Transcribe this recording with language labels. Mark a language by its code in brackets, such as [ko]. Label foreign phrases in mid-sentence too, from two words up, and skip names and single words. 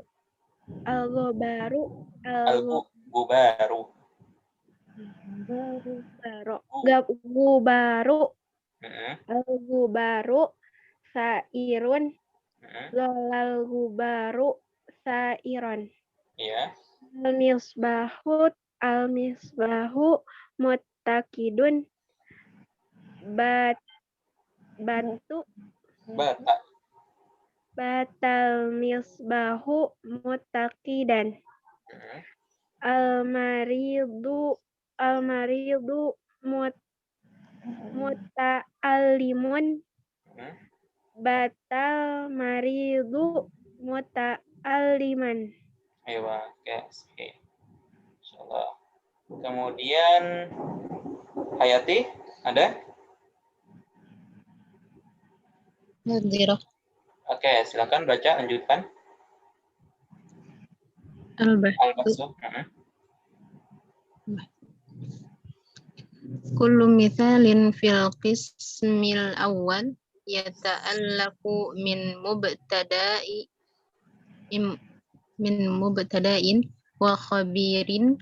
[ar] الغبار الغبار. غبار Mhm. الغبار ثائر. Mhm. ظل الغبار ثائرا. [id] Ya. [ar] المصباح متقد. Batu Bata. بات المصباح متقدا. Mhm. المريض متعلم. Mhm. بات المريض متعلما. [id] Ayo, oke. Insyaallah. Kemudian Hayati ada? Nadhirah. Oke, silakan baca, lanjutkan. [ar] البحث. البكس. Mhm. كل مثال في القسم الأول يتعلق من مبتدأ وخبر